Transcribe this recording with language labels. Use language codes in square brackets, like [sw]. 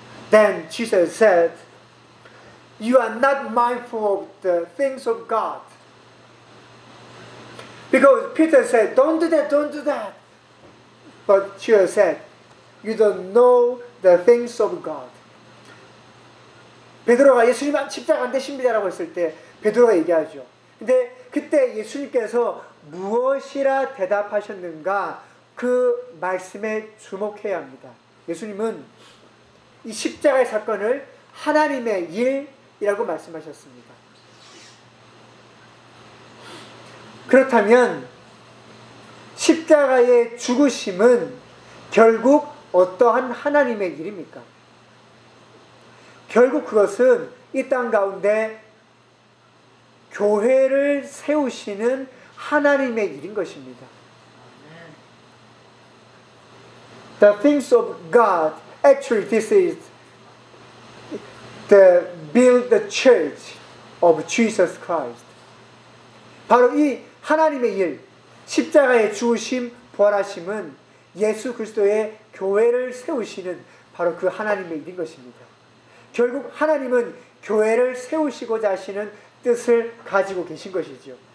[en] Then Jesus said, You are not mindful of the things of God. Because Peter said, Don't do that, don't do that. But Jesus said, You don't know the things of God. [ko] 베드로가 예수님 십자가 안 되십니다 라고 했을 때 베드로가 얘기하죠. 근데 그때 예수님께서 무엇이라 대답하셨는가 그 말씀에 주목해야 합니다. 예수님은 이 십자가의 사건을 하나님의 일이라고 말씀하셨습니다. 그렇다면 십자가의 죽으심은 결국 어떠한 하나님의 일입니까? 결국 그것은 이 땅 가운데 교회를 세우시는 하나님의 일인 것입니다. [en] The things of God, actually this is the build the church of Jesus Christ. [ko] 바로 이 하나님의 일, 십자가의 죽으심, 부활하심은 예수 그리스도의 교회를 세우시는 바로 그 하나님의 일인 것입니다. 결국 하나님은 교회를 세우시고자 하시는 뜻을 가지고 계신 것이죠.